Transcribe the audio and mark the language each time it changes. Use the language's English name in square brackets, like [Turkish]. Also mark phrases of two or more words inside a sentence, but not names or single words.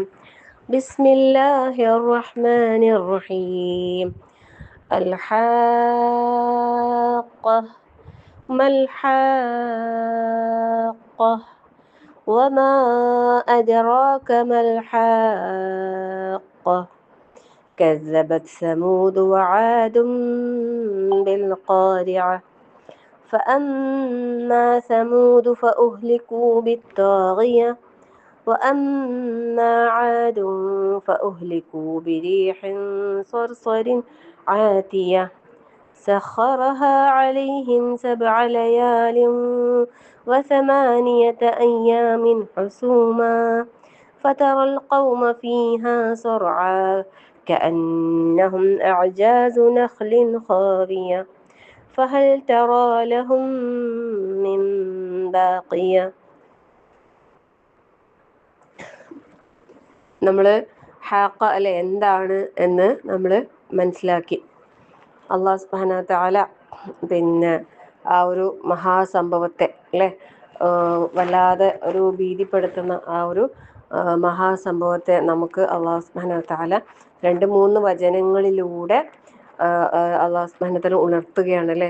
[Arabic] بسم الله الرحمن الرحيم. الحاقة ما الحاقة وما أدراك ما الحاقة كذبت ثمود وعاد بالقارعة فأما ثمود فأهلكوا بالطاغية وأما عاد فأهلكوا بريح صرصر عاتية سخرها عليهم 7 ليال و8 أيام حسوما فترى القوم فيها صرعا كأنهم أعجاز نخل خاوية فهل ترى لهم من باقية. [Malayalam] നമ്മൾ ഹാഖ അല്ലെ എന്താണ് എന്ന് നമ്മൾ മനസ്സിലാക്കി. [Arabic] الله سبحانه وتعالى [Malayalam] പിന്നെ ആ ഒരു മഹാസംഭവത്തെ അല്ലേ, വല്ലാതെ ഒരു ഭീതിപ്പെടുത്തുന്ന ആ ഒരു മഹാസംഭവത്തെ നമുക്ക് [Arabic] الله سبحانه وتعالى [Malayalam] 2-3 വചനങ്ങളിലൂടെ [Arabic] الله سبحانه وتعالى [Malayalam] ഉണർത്തുകയാണ് അല്ലേ.